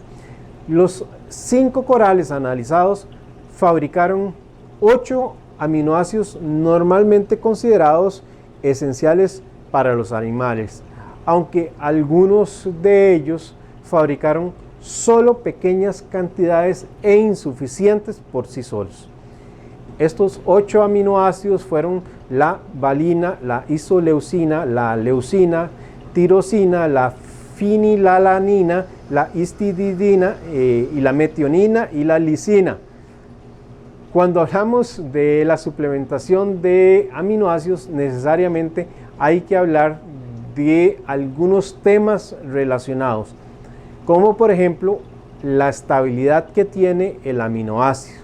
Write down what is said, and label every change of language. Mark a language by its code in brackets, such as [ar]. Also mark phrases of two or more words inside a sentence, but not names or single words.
[es] Los 5 corales analizados fabricaron 8 aminoácidos normalmente considerados esenciales para los animales, aunque algunos de ellos fabricaron solo pequeñas cantidades e insuficientes por sí solos. Estos 8 aminoácidos fueron la valina, la isoleucina, la leucina, tirosina, la fenilalanina, la histidina y la metionina y la lisina. Cuando hablamos de la suplementación de aminoácidos, necesariamente hay que hablar de algunos temas relacionados, como por ejemplo la estabilidad que tiene el aminoácido.